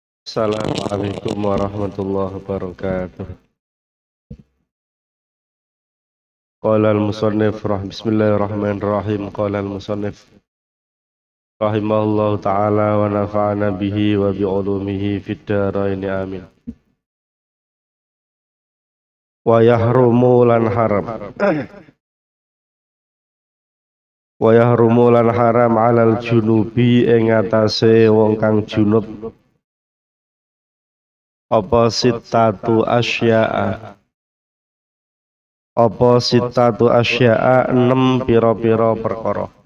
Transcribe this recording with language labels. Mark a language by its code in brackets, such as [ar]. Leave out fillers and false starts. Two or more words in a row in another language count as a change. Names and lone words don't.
[ar] السلام عليكم ورحمة الله وبركاته قال المصنف بسم الله الرحمن الرحيم. قال المصنف رحمه الله تعالى ونفعنا به وبعلومه في الدارين آمين. ويحرم lan haram. ويحرم [jv] lan [ar] حرام على الجنب [jv] ing atase wong kang junub apa [ar] ستة أشياء [jv] 6 pira-pira perkara.